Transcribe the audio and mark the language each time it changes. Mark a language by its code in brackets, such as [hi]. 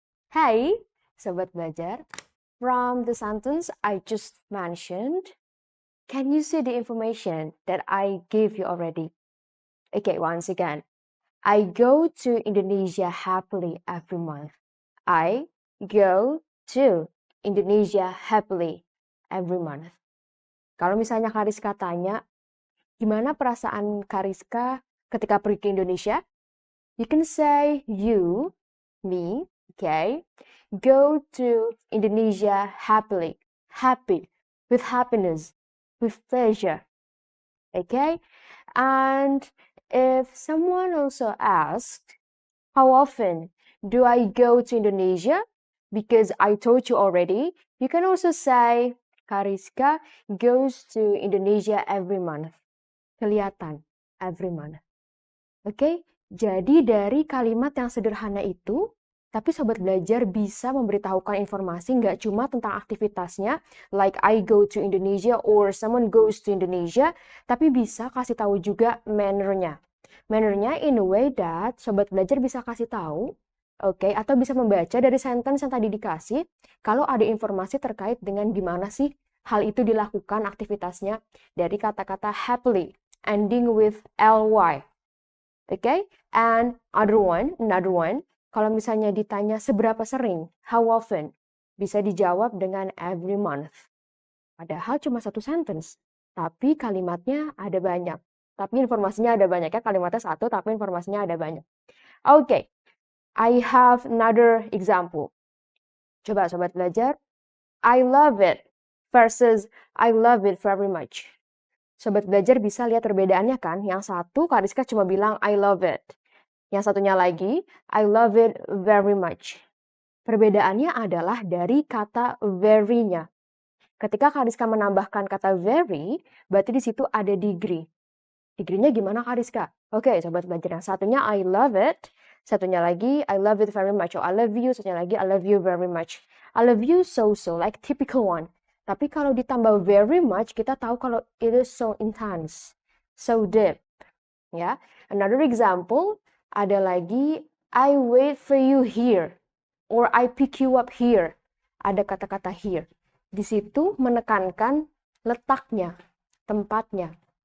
[en] Hey, Sobat Belajar, from the sentence I just mentioned, can you see the information that I gave you already? Okay, once again, I go to Indonesia happily every month. I go to Indonesia happily every month. [id] Kalau misalnya Kariska tanya, gimana perasaan Kariska ketika pergi ke Indonesia? [en] You can say you, me, okay, go to Indonesia happily, happy, with happiness, with pleasure, okay? And if someone also asked, how often do I go to Indonesia? Because I told you already, you can also say, Kariska goes to Indonesia every month. Kelihatan, every month. [id] Oke, jadi dari kalimat yang sederhana itu, tapi Sobat Belajar bisa memberitahukan informasi nggak cuma tentang aktivitasnya, [en] like I go to Indonesia [id] or someone goes to Indonesia, tapi bisa kasih tahu juga manner-nya. Manner-nya [en] in a way that [id] Sobat Belajar bisa kasih tahu, oke, atau bisa membaca dari sentence yang tadi dikasih, kalau ada informasi terkait dengan gimana sih hal itu dilakukan aktivitasnya dari kata-kata happily, [en] ending with ly. Okay, and another one, [id] kalau misalnya ditanya seberapa sering, [en] how often, [id] bisa dijawab dengan [en] every month. [id] Padahal cuma satu sentence, tapi kalimatnya ada banyak. Tapi informasinya ada banyak ya, kalimatnya satu, tapi informasinya ada banyak. [en] Okay, I have another example. Coba Sobat Belajar, I love it versus I love it very much. [id] Sobat Belajar bisa lihat perbedaannya kan? Yang satu, Kariska cuma bilang, [en] I love it. [id] Yang satunya lagi, [en] I love it very much. [id] Perbedaannya adalah dari kata very-nya. Ketika Kariska menambahkan kata very, berarti di situ ada degree. Degree-nya gimana Kariska? Oke, Sobat Belajar. Yang satunya, [en] I love it. [id] Satunya lagi, [en] I love it very much. Oh, I love you. Satunya lagi, I love you very much. I love you so-so, like typical one. [id] Tapi kalau ditambah very much, kita tahu kalau [en] it is so intense, so deep. Ya, another example [id] ada lagi [en] I wait for you here or I pick you up here. [id] Ada kata-kata here. Di situ menekankan letaknya, tempatnya.